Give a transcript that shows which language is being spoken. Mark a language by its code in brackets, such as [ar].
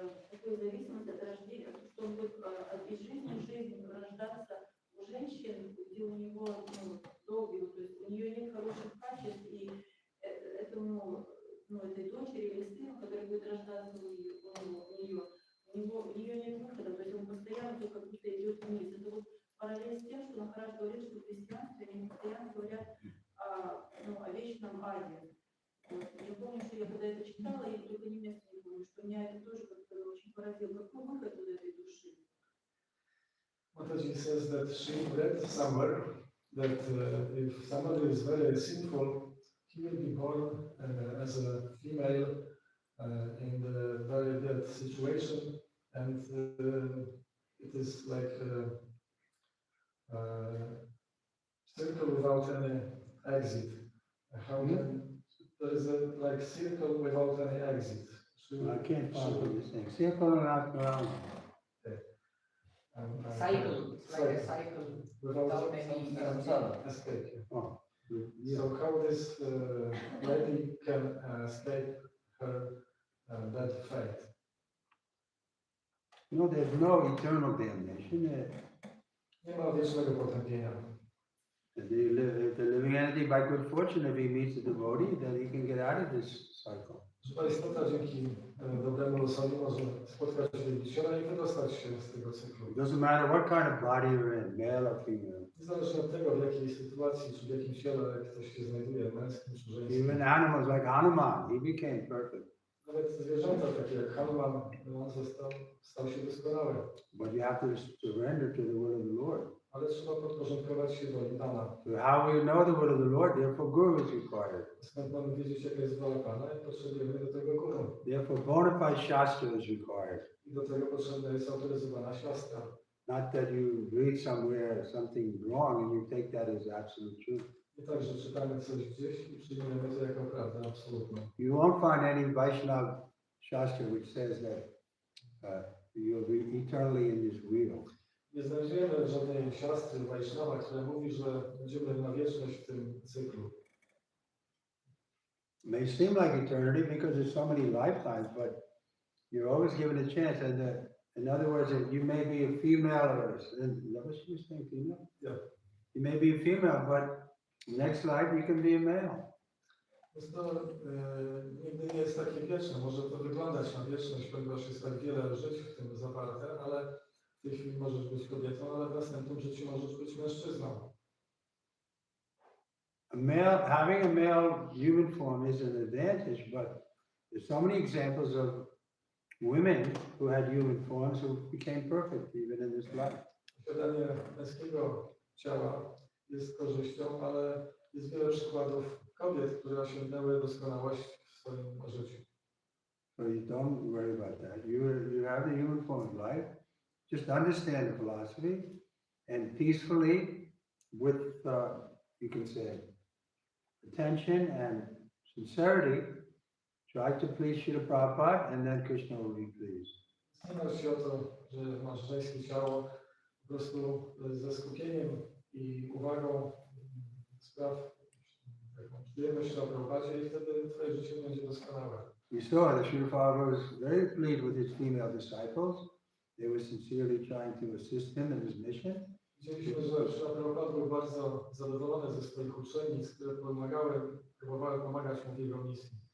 [ru] такую зависимость от рождения, что он будет из жизни в жизнь рождаться у женщин, где у него долгий, то есть у нее нет хороших качеств, и этому, этой дочери или сыну, который будет рождаться у нее нет выхода, то есть он постоянно только как будто идет вниз. Это вот параллель с тем, что Махарадж говорит, что в христианстве они постоянно говорят о вечном аде. Я помню, что я когда это читала, я только не место не помню, что меня это тоже как-то очень поразило. Какой выход из этой души? [en] Mataji says that she read somewhere that if somebody is very sinful, he will be born as a female in the very bad situation, and it is like a circle without any exit. How can there is a like circle without any exit? I can't follow what you're saying. Circle around. Cycle, it's like a cycle without any escape. Oh, yeah. So how this lady can escape her bad fate? No, there's no eternal damnation. [pl] Nie ma wiecznego potępienia. [en] If the living entity, by good fortune, if he meets a devotee, then he can get out of this cycle. [pl] Żywa istota dzięki dobremu losowi może spotkać wielbiciela i wydostać się z tego cyklu. [en] It doesn't matter what kind of body you're in, male or female. [pl] Niezależnie od tego, w jakiej sytuacji czy w jakim ciele ktoś się znajduje, męskim czy żeńskim. [en] Even animals like Hanuman, he became perfect. [pl] Nawet zwierzęta takie jak Hanuman, on stał się doskonały. [en] But you have to surrender to the will of the Lord. [pl] Ale trzeba podporządkować się woli Pana. [en] So how will you know the will of the Lord? Therefore, guru is required. [pl] Skąd mamy wiedzieć, jaka jest wola Pana i potrzebujemy do tego guru. [en] Therefore, bona fide shastra is required. [pl] I do tego potrzebna jest autoryzowana siostra. [en] Not that you read somewhere something wrong and you take that as absolute truth. [pl] Nie tak, że czytamy coś gdzieś i przyjmujemy to jako prawdę absolutną. [en] You won't find any Vaishnava shastra which says that you'll be eternally in this wheel. [pl] Nie znajdziemy żadnej siostry Vaishnava, która mówi, że będziemy na wieczność w tym cyklu. [en] It may seem like eternity because there's so many lifetimes, but you're always given a chance. And in other words, you may be a female or is that what she was saying, female? Yeah. You may be a female, but next life you can be a male. [pl] Więc to nigdy nie jest takie wieczne. Może to wyglądać na wieczność, ponieważ jest tak wiele żyć w tym zawarte, ale w tej chwili możesz być kobietą, ale w następnym życiu możesz być mężczyzną. [en] Having a male human form is an advantage, but there's so many examples of women who had human forms who became perfect even in this life. [pl] Posiadanie męskiego ciała jest korzyścią, ale jest wiele przykładów kobiet, które osiągnęły doskonałość w swoim życiu. [en] So you don't worry about that. You have the human form of life. Just understand the philosophy and peacefully, with you can say attention and sincerity, try to please Srila Prabhupada, and then Krishna will be pleased. [pl] Nie martw się o to, że masz żeńskie ciało, po prostu ze skupieniem i uwagą spraw taką przyjemność na Prabhupadzie i wtedy twoje życie będzie doskonałe. [en] We saw that Srila Prabhupada was very pleased with his female disciples. They were sincerely trying to assist him in his mission. [pl] Widzieliśmy, że Srila Prabhupada był bardzo zadowolony ze swoich uczennic, które próbowały pomagać mu w jego misji.